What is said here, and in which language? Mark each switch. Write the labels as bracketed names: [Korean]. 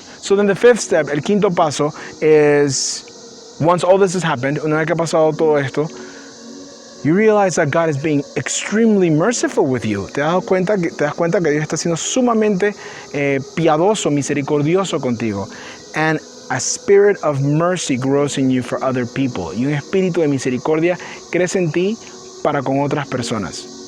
[English] So then the fifth step, [Spanish] el quinto paso, [English] is once all this has happened, [Spanish] una vez que ha pasado todo esto, [English] you realize that God is being extremely merciful with you. [Spanish] Te das cuenta que Dios está siendo sumamente piadoso, misericordioso contigo. [English] And a spirit of mercy grows in you for other people. [Spanish] Y un espíritu de misericordia crece en ti para con otras personas.